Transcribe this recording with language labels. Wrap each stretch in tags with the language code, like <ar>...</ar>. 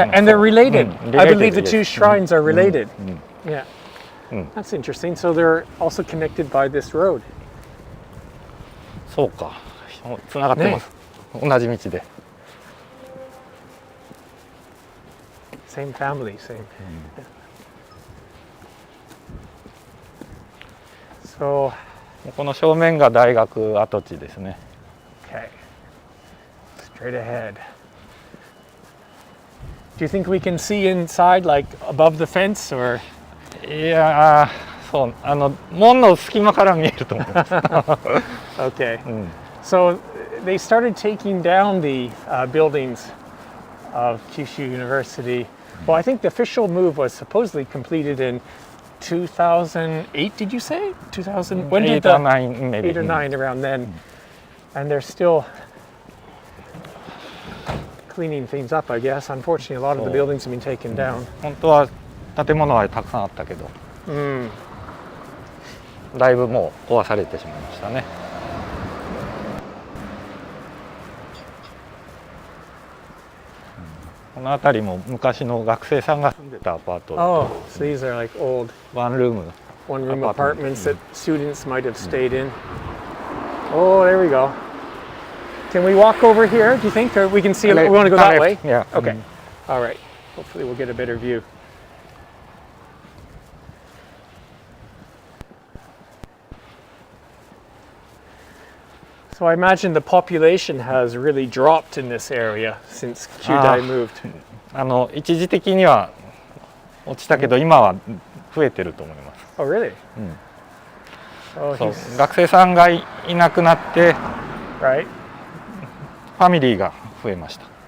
<en>Yeah, and they're related. I believe the yes. two shrines are related. Yeah, that's interesting. So they're also connected by this road.</en> <ja>そうか、つながってます。同じ道で。</ja> <en>Same family, same. So,</en> <ja>この正面が大学跡地ですね。</ja> <en>okay, straight ahead. Do you think we can see inside, like above the fence, or?</en> <ja>いやそう門の隙間から見えると思います。</ja> <en>Okay. So they started taking down the buildings of Kyushu University. Well, I think the official move was supposedly completed in 2008. Did you say 2000? When did 8 or 9 maybe. 8 or 9 around then? And they're still cleaning things up, I guess. Unfortunately, a lot of the buildings have been taken down.</en> <ja>本当は建物はたくさんあったけど、だいぶもう壊されてしまいましたね。この辺りも昔の学生さんが住んでたアパート。</ja> <en>Oh, so these are like old one-room apartments that students might have stayed in. Oh, there we go. Can we walk over here, do you think? Or we can see, we want to go that way? Yeah. Okay. All right. Hopefully we'll get a better view. So I imagine the population has really dropped in this area since Kyudai moved.</en> <ja>一時的には落ちたけど、今は増えてると思います。</ja> <en>Oh, really? Oh,</en> <ja>そう、学生さんがいなくなって、</ja> <en>right?</en> <ja>ファミリーが増えました。</ja>